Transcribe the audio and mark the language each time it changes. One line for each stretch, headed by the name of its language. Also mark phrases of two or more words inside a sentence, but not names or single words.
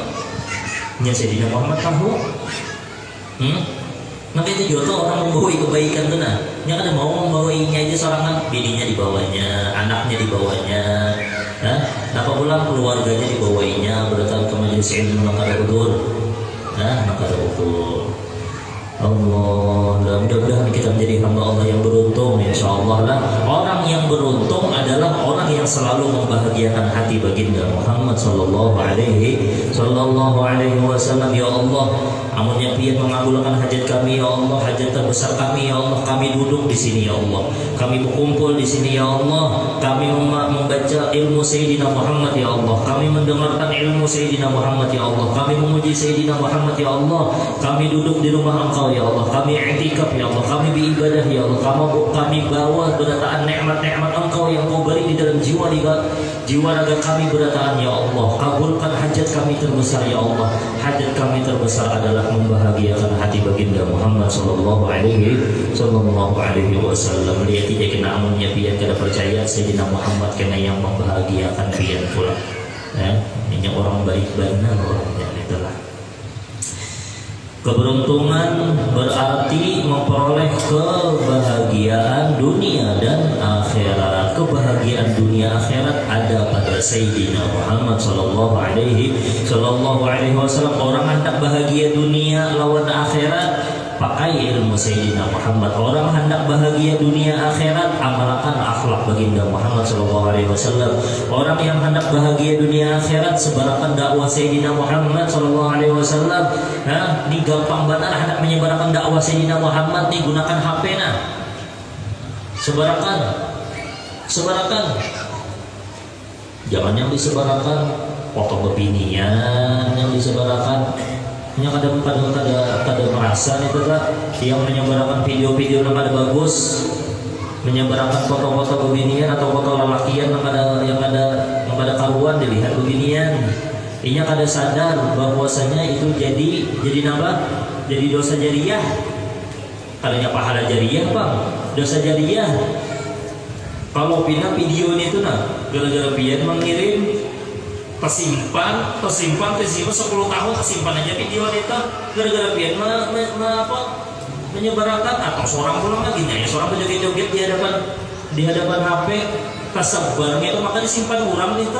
Banjar: Nya Sayyidina Muhammad tahu. Nanti itu juga orang membawa kebaikan tuh nah. Nya kada mau membawainya aja sorangan, bininya dibawanya, anaknya dibawanya, apa pula keluarganya dibawainya, berdatang ke majelis ilmu maka udur.
Indonesian: Maka udur. Allah, mudah-mudahan kita menjadi hamba Allah yang beruntung, insyaallah lah. Orang yang beruntung adalah orang yang selalu membahagiakan hati baginda Muhammad
Arabic: sallallahu alaihi wasallam.
Indonesian: Ya Allah,
Banjar: amunnya pian mengabulkan hajat kami ya Allah,
Indonesian: hajat terbesar kami ya Allah. Kami duduk di sini ya Allah, kami berkumpul di sini ya Allah. Kami membaca ilmu Sayyidina Muhammad ya Allah, kami mendengarkan ilmu Sayyidina Muhammad ya Allah, kami memuji Sayyidina Muhammad ya Allah. Kami duduk di rumah Engkau ya Allah, kami i'tikaf ya Allah, kami beribadah ya Allah. Kami bawa berataan nikmat-nikmat Engkau yang Kau beri di dalam jiwa raga kami berataan ya Allah. Kabulkan hajat kami terbesar ya Allah. Hajat kami terbesar adalah membahagiakan hati baginda Muhammad
Arabic: sallallahu alaihi wasallam.
Banjar: Lihat tidak kena amunnya pian kada percaya Sayyidina Muhammad kena yang membahagiakan pian pula.
Indonesian: Ini orang baik benar orangnya itulah. Keberuntungan berarti memperoleh kebahagiaan dunia dan akhirat. Kebahagiaan dunia akhirat ada pada Sayyidina Muhammad
Arabic: sallallahu alaihi wasallam.
Indonesian: Orang hendak bahagia dunia lawan akhirat, pakai ilmu Sayyidina Muhammad. Orang hendak bahagia dunia akhirat, amalkan akhlak baginda Muhammad
Arabic: sallallahu alaihi wasallam.
Indonesian: Orang yang hendak bahagia dunia akhirat, sebarkan dakwah Sayyidina Muhammad
Arabic: sallallahu alaihi wasallam.
Indonesian: Ini gampang banget hendak menyebarkan dakwah Sayyidina Muhammad nih, gunakan HP nah. Sebarkan. Jangan yang disebarkan foto bebinian yang disebarkan. Yang kada merasa nih Kak, yang menyebarkan video-video yang kada bagus, menyebarkan foto-foto beginian atau foto lelakian yang kada karuan dilihat beginian.
Banjar: Inya kada sadar bahwasanya itu jadi napa?
Indonesian: Jadi dosa jariyah.
Banjar: Kadanya pahala jariyah, Bang.
Indonesian: Dosa jariyah.
Banjar: Kalau pina video ini tuh nah, gara-gara pian mengirim tersimpan 10 tahun tersimpan aja video itu gara-gara pian menyebarkan atau seorang pulang lagi nya seorang joget-joget di hadapan HP kesebarnya itu maka disimpan orang itu.